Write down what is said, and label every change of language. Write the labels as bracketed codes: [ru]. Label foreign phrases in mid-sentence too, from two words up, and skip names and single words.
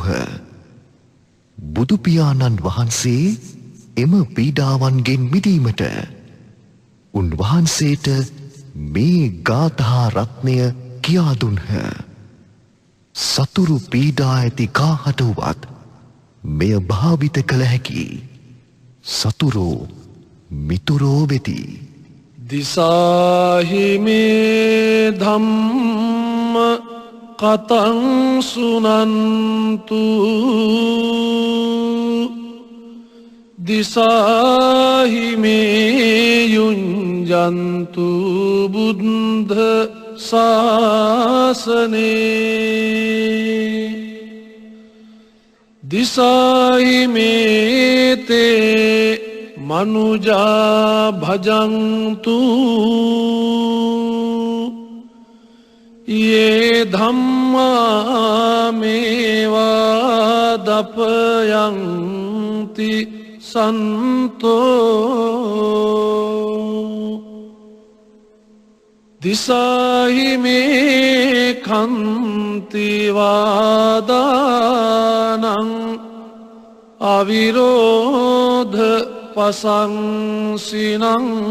[si] බුදුපියාණන් වහන්සේ එම පීඩාවන්ගෙන් මිදීමට උන්වහන්සේට මේ ගාථා රත්නය කියා දුන්හ. සතුරු පීඩා ඇති කාහට වුවත් මෙය භාවිත කළ හැකි. සතුරෝ මිතුරෝ වෙති. [pi] දිසාහිමේ ධම්ම කතං සුනන්තු දිසාහිමේ යුඤ්ජන්තු බුද්ධ ශාසනේ දිසාහිමේ තේ මනුජා භජන්තු ये धम्मा मेवा दपयन्ति संतो दिसाहि मे खन्ति वादानं अविरोध पसंसिनं